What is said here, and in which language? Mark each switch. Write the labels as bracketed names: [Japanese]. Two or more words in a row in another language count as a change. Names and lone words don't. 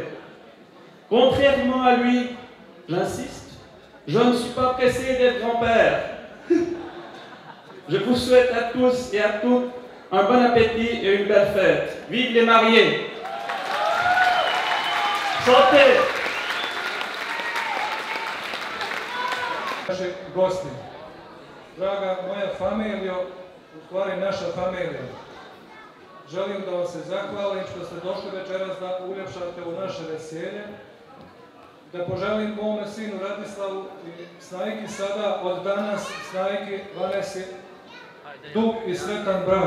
[French] Contrairement à lui, j'insiste, je ne suis pas pressé d'être grand-père. Je vous souhaite à tous et à toutes un bon appétit et une belle fête. Vive les mariés! Chantez! [Serbian] Naši gosti, draga moja familijo, u stvari naša familija, želim da vam se zahvalim što ste došli večeras da uljepšate u naše veselje, da poželim mome sinu Radislavu i Snajki sada od danas Snajki Vanesi dug i sretan brak.